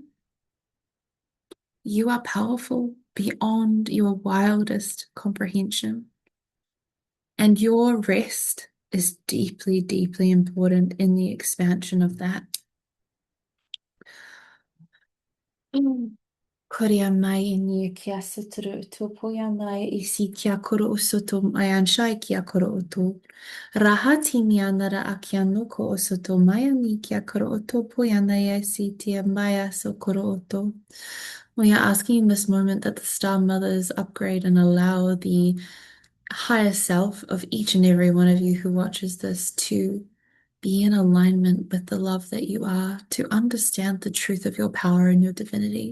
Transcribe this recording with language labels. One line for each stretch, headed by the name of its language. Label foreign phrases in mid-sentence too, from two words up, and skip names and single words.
English: You are powerful beyond your wildest comprehension. And your rest is deeply, deeply important in the expansion of that. Korea mai ni kia suturu to poya mai isi kia koro usoto mayan shai kia koro oto. Rahati ni anara akia noko osoto maya ni kia koro oto poya nai isi tia maya so koro oto. We are asking in this moment that the Star Mothers upgrade and allow the higher self of each and every one of you who watches this to be in alignment with the love that you are, to understand the truth of your power and your divinity.